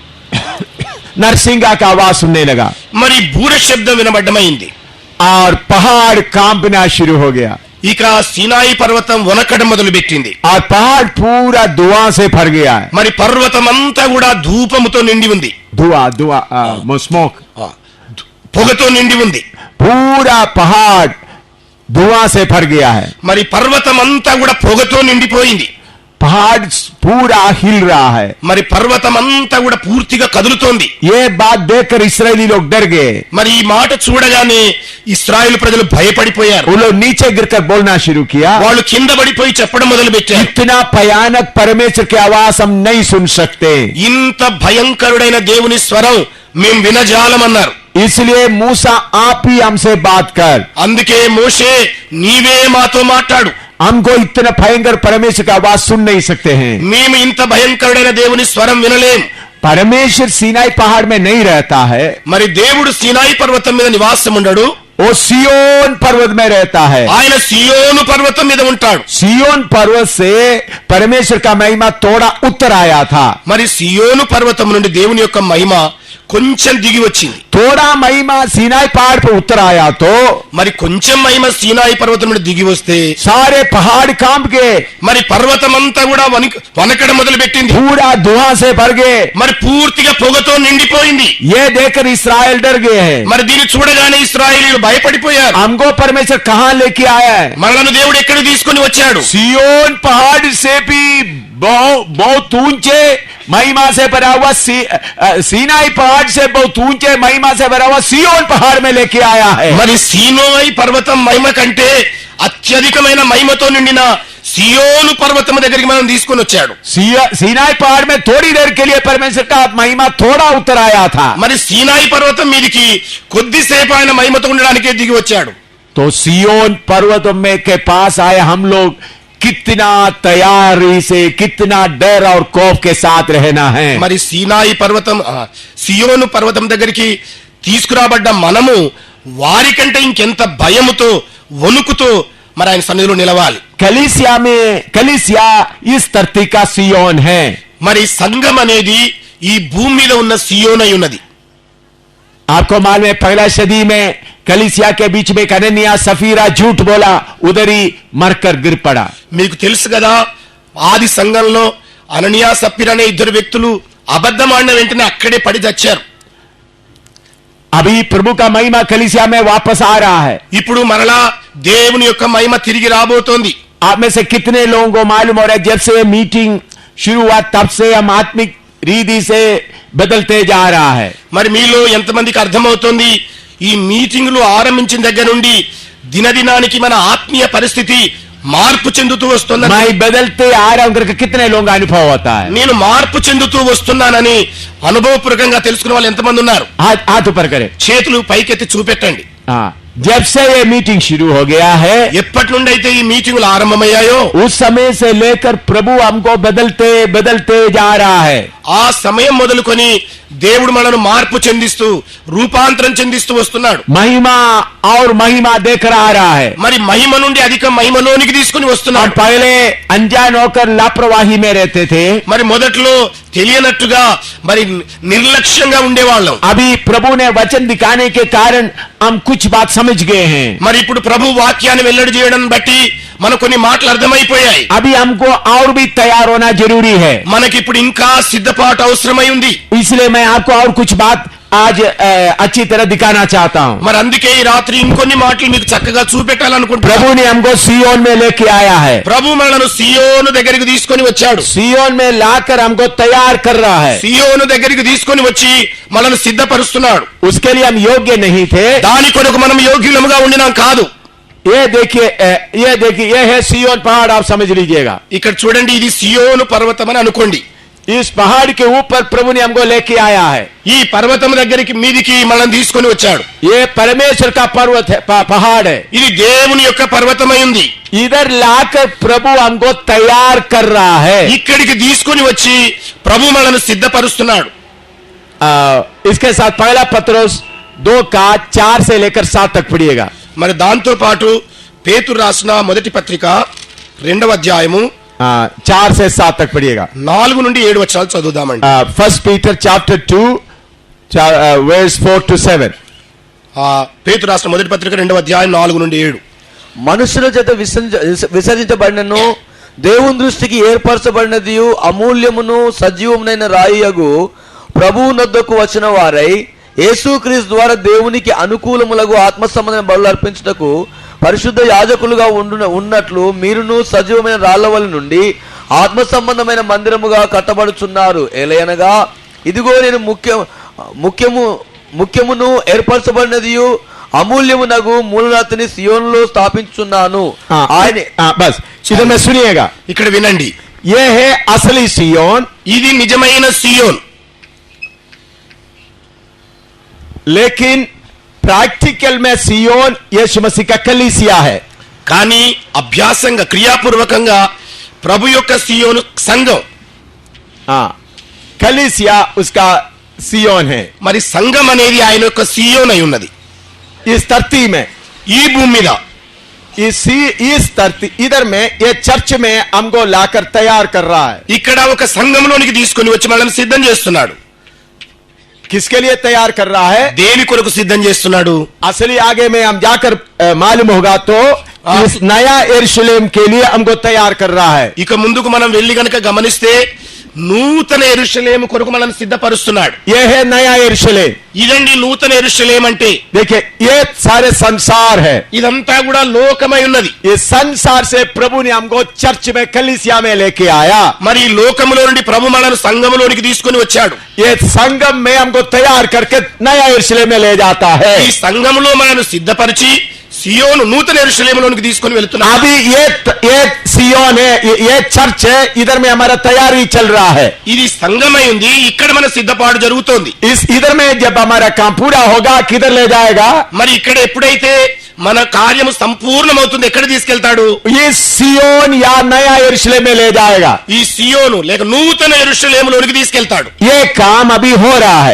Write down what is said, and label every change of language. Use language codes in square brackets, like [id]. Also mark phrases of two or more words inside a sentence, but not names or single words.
[hi] नरसिंगा का आवाज सुनने लगा [te] మరి బూర శబ్దం వినబడ్డమైంది. [hi] और पहाड़ कांपना शुरू हो गया. [te] ఇక సీనాయి పర్వతం వనకడం మొదలుపెట్టింది. [hi] और पहाड़ पूरा धुआं से भर गया है. [te] మరి పర్వతం అంతా కూడా ధూపముతో నిండి ఉంది. [hi] धुआं स्मोक, [te] పొగతో నిండి ఉంది. [hi] पूरा पहाड़ धुआं से भर गया है. [te] మరి పర్వతం అంతా కూడా పొగతో నిండిపోయింది. [hi] पहाड़ पूरा हिल रहा है. [te] మరి పర్వతం అంతా కూడా పూర్తిగా కదులుతోంది. [hi] ये बात देखकर इस्राएली लोग डर गए. [te] మరి ఈ మాట చూడగానే ఇశ్రాయేలు ప్రజలు భయపడిపోయారు. [hi] वो लोग नीचे गिरकर बोलना शुरू किया, [te] వాళ్ళు కింద పడిపోయి చెప్పడం మొదలు పెట్టారు, [hi] इतना भयानक परमेश्वर की आवाज हम नहीं सुन सकते. [te] ఇంత భయంకరుడైన దేవుని స్వరం మేము వినజాలమన్నారు. [hi] इसलिए मूसा आप ही हमसे बात कर. [te] అందుకే మోషే నీవే మాతో మాట్లాడు. [hi] हमको इतना भयंकर परमेश्वर की आवाज सुन नहीं सकते हैं. [te] మేము ఇంత భయంకరుడైన దేవుని స్వరం వినలేం. [hi] परमेश्वर सीनाई पहाड़ में नहीं रहता है. [te] మరి దేవుడు సీనాయి పర్వతం మీద నివాసం ఉండడు. [hi] वो सियोन पर्वत में रहता है. [te] ఆయన సియోను పర్వతం మీద ఉంటాడు. [hi] सियोन पर्वत से परमेश्वर का महिमा थोड़ा उत्तर आया था. [te] మరి సియోను పర్వతం నుండి దేవుని యొక్క మహిమ కొంచెం దిగి వచ్చింది. [hi] थोड़ा महिमा सीनाई पहाड़ पर उतर आया तो [te] మరి కొంచెం మహిమ సీనాయి పర్వతం నుండి దిగి వస్తే [hi] सारे पहाड़ कांप गए, [te] మరి పర్వతం అంతా కూడా వనకడం మొదలు పెట్టింది. [hi] पूरा धुआं से भर गए। [te] మరి పూర్తిగా పొగతో నిండిపోయింది. [hi] ये देखकर इस्राएल डर गए हैं। [te] మరి దీన్ని చూడగానే ఇశ్రాయేలీయులు భయపడిపోయారు. [hi] हमको परमेश्वर कहाँ लेके आया है? [te] మనలను దేవుడు ఎక్కడ తీసుకొని వచ్చాడు? [hi] सियोन पहाड़ से भी बहुत ऊंचे महिमा से भरा हुआ सीनाई पहाड़ से बहुत ऊंचे महिमा से भरा हुआ सियोन पहाड़ में लेके आया है। [te] మరి సీనాయి పర్వతం మహిమ కంటే అత్యధికమైన మహిమతో నిండిన సియోను పర్వతం దగ్గరికి మనం తీసుకొని వచ్చాడు. [hi] सीनाई पहाड़ में थोड़ी देर के लिए परमेश्वर का महिमा थोड़ा उतर आया था। [te] మరి సీనాయి పర్వతం మీదికి కొద్దిసేపు ఆయన మహిమతో ఉండడానికే దిగి వచ్చాడు. [hi] तो सियोन पर्वतों में के पास आए हम लोग कितना तैयारी से, कितना डर और खौफ के साथ रहना है। [te] మరి సీనాయి పర్వతం సియోను పర్వతం దగ్గరికి తీసుకురాబడ్డ మనము వారికంటే ఇంకెంత భయముతో వణుకుతో మరి ఆయన సన్నిధిలో నిలవాలి. [hi] कलीसिया इस धरती का सियोन है। [te] మరి సంఘం అనేది ఈ భూమి మీద ఉన్న సియోన్ అయి ఉన్నది. [hi] आपको मालूम है पहला सदी में कलीसिया के बीच में कननिया सफीरा झूठ बोला, उधर ही मरकर गिर पड़ा। [te] మీకు తెలుసు కదా, ఆది సంఘంలో అననీయా సఫీరా అనే ఇద్దరు వ్యక్తులు అబద్ధం ఆడిన వెంటనే అక్కడే పడి చచ్చారు. [hi] अभी प्रभु का महिमा कलीसिया में वापस आ रहा है। [te] ఇప్పుడు మరలా దేవుని యొక్క మహిమ తిరిగి రాబోతోంది. [hi] आप में से कितने लोगों को मालूम हो रहा है जब से मीटिंग शुरू हुआ तब से हम आत्मिक रीति से बदलते जा रहा है। [te] మరి మీలో ఎంతమందికి అర్థమవుతోంది, ఈ మీటింగులు ఆరంభించిన దగ్గర నుండి దినదినానికి మన ఆత్మీయ పరిస్థితి మార్పు చెందుతూ వస్తుంది. [hi] मैं बदलते आ रहा हूं करके कितने लोगों का अनुभव होता है? [te] నేను మార్పు చెందుతూ వస్తున్నానని అనుభవపూర్వకంగా తెలుసుకున్న వాళ్ళు ఎంతమంది ఉన్నారు? [hi] हाथ ऊपर करें। [te] చేతులు పైకెత్తి చూపెట్టండి. [hi] हाँ, जब से ये मीटिंग शुरू हो गया है, [te] ఎప్పటి నుండి అయితే ఈ మీటింగులు ఆరంభమయ్యాయో [hi] उस समय से लेकर प्रभु हमको बदलते बदलते जा रहा है। [te] ఆ సమయం మొదలుకొని దేవుడు మనను మార్పు చెందిస్తూ రూపాంతరం చెందిస్తూ వస్తున్నాడు. [hi] महिमा और महिमा देकर आ रहा है। [te] మరి మహిమ నుండి అధిక మహిమలోనికి తీసుకుని [hi] और [te] వస్తున్నాడు. [hi] पहले अनजान होकर लापरवाही में रहते थे, [te] మరి మొదట్లో తెలియనట్టుగా మరి నిర్లక్ష్యంగా ఉండేవాళ్ళం. [hi] अभी प्रभु ने वचन दिखाने के कारण हम कुछ बात समझ गए हैं। [te] మరి ఇప్పుడు ప్రభు వాక్యాన్ని వెల్లడి చేయడం బట్టి మన కొన్ని మాటలు అర్థమైపోయాయి. [hi] अभी हमको और भी तैयार होना जरूरी है। [te] మనకిప్పుడు ఇంకా సిద్ధపాటు అవసరమై ఉంది. [hi] इसलिए मैं आपको और कुछ बात आज अच्छी तरह दिखाना चाहता हूँ। [te] మరి అందుకే ఈ రాత్రి ఇంకొన్ని మాటలు మీకు చక్కగా చూపెట్టాలనుకుంటున్నాను. [hi] प्रभु ने हमको सियोन में लेके आया है। [te] ప్రభు మనలను సియోను దగ్గరికి తీసుకొని వచ్చాడు. [hi] सियोन में लाकर हमको तैयार कर रहा है। [te] సియోను దగ్గరికి తీసుకొని వచ్చి మనల్ని సిద్ధపరుస్తున్నాడు. [hi] उसके लिए हम योग्य नहीं थे। [te] దాని కొరకు మనం యోగ్యులముగా ఉండినాం కాదు. [hi] ये देखिए, ये है सियोन पहाड़, आप समझ लीजिएगा। [te] ఇక్కడ చూడండి, ఇది సియోను పర్వతం అని అనుకోండి. [hi] इस पहाड़ के ऊपर प्रभु ने हमको लेके आया है। [te] ఈ పర్వతం దగ్గరికి మీదికి మనల్ని తీసుకొని వచ్చాడు. [hi] ये परमेश्वर का पर्वत है, पहाड़ है। [te] ఇది దేవుని యొక్క పర్వతమై ఉంది. [hi] इधर लाकर प्रभु हमको तैयार कर रहा है। [te] ఇక్కడికి తీసుకొని వచ్చి ప్రభు మనల్ని సిద్ధపరుస్తున్నాడు. [hi] इसके साथ पहला पत्रोस 2:4 से लेकर 7 तक पढ़िएगा। [te] మరి దాంతో పాటు పేతురు రాసిన మొదటి పత్రిక 2వ అధ్యాయము [hi] 4 से 7 तक पढ़िएगा। [te] 4 నుండి 7 వచనాలు చదువుదామండి. [en] 1 Peter chapter 2 verse 4 to 7। [te] పేతురు రాసిన మొదటి పత్రిక 2వ అధ్యాయం 4 నుండి 7. మనుషుల చేత విసర్జించబడినను దేవుని దృష్టికి ఏర్పరచబడినది అమూల్యమును సజీవమునైన రాయియగు ప్రభువు నొద్దకు వచ్చిన వారై యేసుక్రీస్తు ద్వారా దేవునికి అనుకూలములకు ఆత్మ సంబంధమైన బలులు అర్పించుటకు పరిశుద్ధ యాజకులుగా ఉన్నట్లు మీరును సజీవమైన రాళ్లవలి నుండి ఆత్మ సంబంధమైన మందిరముగా కట్టబడుచున్నారు. ఏలయనగా ఇదిగో నేను ముఖ్యమును ఏర్పరచబడినది అమూల్యమునగు మూలరాతిని సియోనులో స్థాపించున్నాను. ఆయన [hi] बस इधर में सुनिएगा, [te] ఇక్కడ వినండి. [hi] ये है असली सियोन, [te] ఇది నిజమైన సియోన్. [hi] लेकिन प्रैक्टिकल में सियोन यीशु मसीह का कलीसिया है। [te] కానీ అభ్యాసంగా క్రియాపూర్వకంగా ప్రభు యొక్క సియోను సంఘం. [hi] कलीसिया उसका सियोन है। [te] మరి సంఘం అనేది ఆయన యొక్క సియోన్ అయి ఉన్నది. [hi] इस धरती में, [te] ఈ భూమి మీద [hi] इस धरती इधर में ये चर्च में हमको लाकर तैयार कर रहा है। [te] ఇక్కడ ఒక సంఘంలోనికి తీసుకొని వచ్చి మనల్ని సిద్ధం చేస్తున్నాడు. [hi] किसके लिए तैयार कर रहा है? [te] దేని కొరకు సిద్ధం చేస్తున్నాడు? [hi] असली आगे में हम जाकर मालूम होगा तो इस नया यरूशलेम के लिए हमको तैयार कर रहा है. [te] ఇక ముందుకు మనం వెళ్ళి గనుక గమనిస్తే నూతన యెరూషలేము కొరకు మనల్ని సిద్ధపరుస్తున్నాడు. [hi] ये है नया यरूशलेम. [te] ఇదండి నూతన యెరూషలేం అంటే. [hi] देखिए ये सारे संसार है. [te] ఇదంతా కూడా లోకమై ఉన్నది. [hi] ये संसार से प्रभु ने हमको चर्च में कलीसिया में लेके आया. [te] మరి ఈ లోకములో నుండి ప్రభు మనల్ని సంఘములోనికి తీసుకొని వచ్చాడు. [hi] ये संगम में हमको तैयार करके नया यरूशलेम में ले जाता है. [te] ఈ సంఘములో మనల్ని సిద్ధపరిచి సియోను నూతన యెరూషలేములోనికి తీసుకొని వెళ్తున్నాడు. [hi] अभी ये सियोन है, ये चर्च है, इधर में हमारा तैयारी चल रहा है. [te] ఇది సంఘమై ఉంది, ఇక్కడ మన సిద్ధపాటు జరుగుతోంది. [hi] इस इधर में जब हमारा काम पूरा होगा किधर ले जाएगा? [te] మరి ఇక్కడ ఎప్పుడైతే మన కార్యము సంపూర్ణమవుతుంది ఎక్కడ తీసుకెళ్తాడు? [hi] ये सियोन या नया यरूशलेम में ले जाएगा. [te] ఈ సియోను లేక నూతన యెరూషలేములోనికి తీసుకెళ్తాడు. [hi] ये काम अभी हो रहा है.